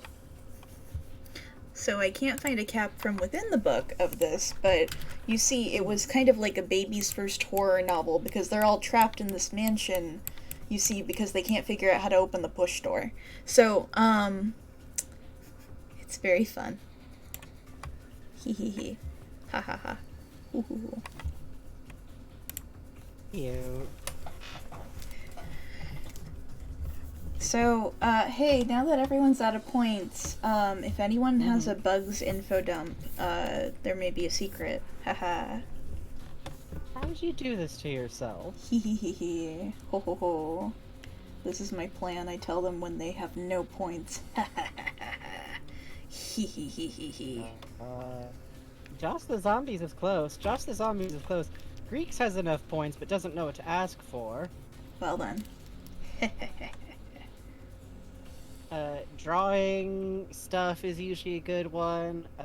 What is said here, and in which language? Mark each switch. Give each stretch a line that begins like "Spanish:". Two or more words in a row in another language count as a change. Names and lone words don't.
English: So I can't find a cap from within the book of this, but you see, it was kind of like a baby's first horror novel because they're all trapped in this mansion, you see, because they can't figure out how to open the push door. So, it's very fun. Hee hee hee. Ha ha ha. Ooh hoo hoo. Cute. So, hey, now that everyone's out of points, if anyone has a bugs info dump, there may be a secret. Haha. How did you do this to yourself? Hee hee hee hee. Ho ho ho. This is my plan. I tell them when they have no points. Ha ha ha ha. Hee hee hee hee hee. Josh the Zombies is close. Josh the Zombies is close. Greeks has enough points, but doesn't know what to ask for. Well then. Drawing stuff is usually a good one.